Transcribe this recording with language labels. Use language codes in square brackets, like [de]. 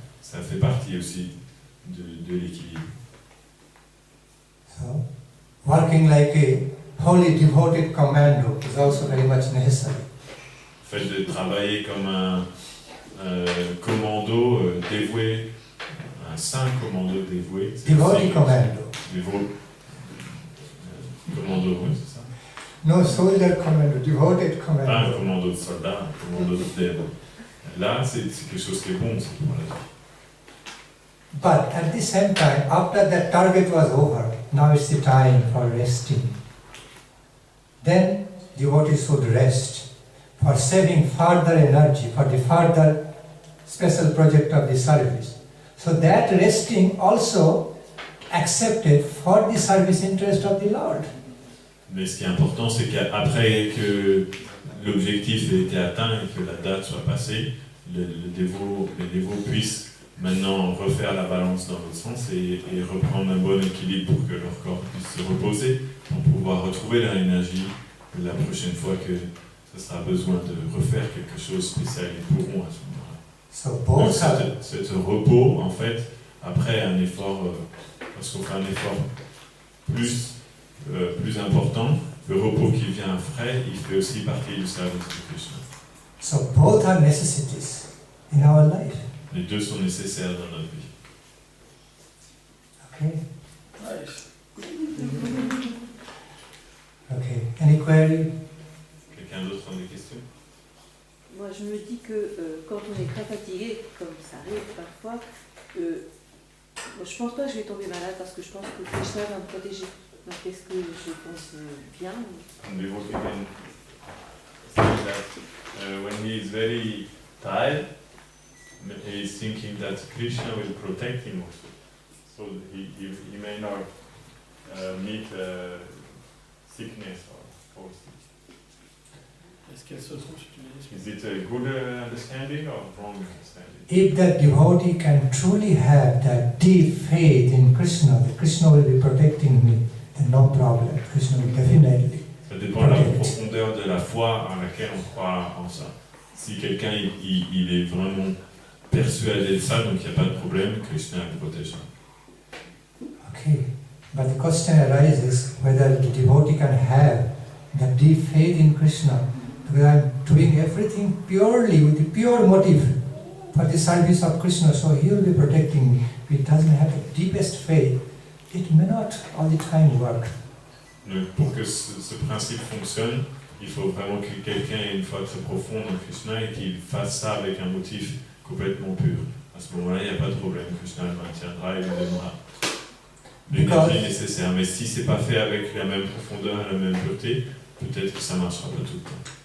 [fr] Ça fait partie aussi de l'équilibre. [en] So, working like a wholly devoted commando is also very much necessary. [fr] Le fait de travailler comme un commando dévoué, un saint commando dévoué. [en] Devotee commando. [fr] Commando, oui, c'est ça. [en] No soldier commando, devoted commando. [fr] Pas un commando de soldat, un commando de dévot. Là, c'est quelque chose qui est bon, c'est pour la vie. [en] But at the same time, after that target was over, now it's the time for resting. Then devotees should rest for saving further energy for the further special project of the service. So that resting also accepted for the service interest of the Lord. [fr] Mais ce qui est important, c'est qu'après que l'objectif ait été atteint et que la date soit passée, les dévots puissent maintenant refaire la balance dans l'autre sens et reprendre un bon équilibre pour que leur corps puisse se reposer, pour pouvoir retrouver leur énergie la prochaine fois que ce sera besoin de refaire quelque chose de spécial, ils pourront à ce moment-là. Donc ce repos, en fait, après un effort, lorsqu'on fait un effort plus important, le repos qui vient après, il fait aussi partie du service de Krishna. [en] So both are necessities in our life. [fr] Les deux sont nécessaires dans notre vie. [en] Okay. Nice. Okay. Any query? [fr] Quelqu'un d'autre a des questions? Moi, je me dis que quand on est très fatigué, comme ça arrive parfois, moi, je pense pas que je vais tomber malade parce que je pense que Krishna va me protéger. Donc, est-ce que je pense bien? [en] Devotee can say that when he is very tired, he is thinking that Krishna will protect him also. So he may not meet sickness or [fr] Est-ce qu'elle se trouve, si tu me dis? [en] Is it a good understanding or wrong understanding? If that devotee can truly have that deep faith in Krishna, that Krishna will be protecting me, then no problem. Krishna will definitely. [fr] Ça dépend de la profondeur de la foi à laquelle on croit en ça. Si quelqu'un il est vraiment persuadé de ça, donc il n'y a pas de problème, Krishna le protège. [en] Okay, but the question arises whether the devotee can have that deep faith in Krishna, because I'm doing everything purely with the pure motive for the service of Krishna, so he will be protecting me. If it doesn't have the deepest faith, it may not all the time work. [fr] Donc pour que ce principe fonctionne, il faut vraiment que quelqu'un ait une foi très profonde en Krishna et qu'il fasse ça avec un motif complètement pur. À ce moment-là, il n'y a pas de problème, Krishna le maintiendra et le donnera. L'énergie est nécessaire, mais si c'est pas fait avec la même profondeur et la même pureté, peut-être que ça ne marchera pas tout le temps.